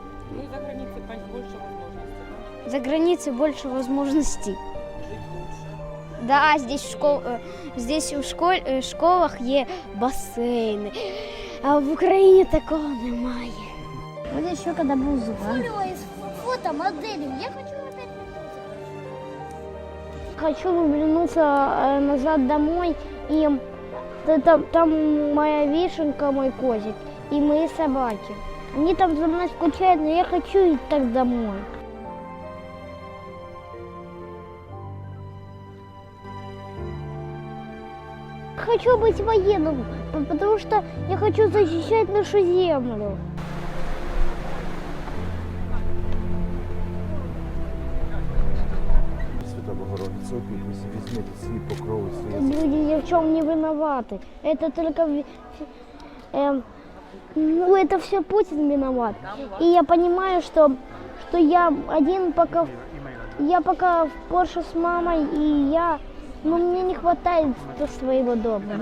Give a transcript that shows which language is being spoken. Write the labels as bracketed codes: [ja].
[ru] Ну и за границей больше возможностей. За границей больше возможностей. Жить лучше. Да, здесь в школах [uk] є басейни, а в Україні такого немає. [ru] Вот еще когда был Зубан. Фото, моделью. Я хочу опять Хочу вернуться назад домой, и там моя вишенка, мой козик, и мои собаки. Они там за мной скучают, но я хочу идти так домой. Хочу быть военным, потому что я хочу защищать нашу землю. [uk] Свята Богородица, опікуйся, візьмите свій покров і своє. [ru] Люди ни в чем не виноваты. Это только... ну, это все Путин виноват. И я понимаю, что я один пока... Я пока в Порше с мамой, и но мне не хватает своего дома.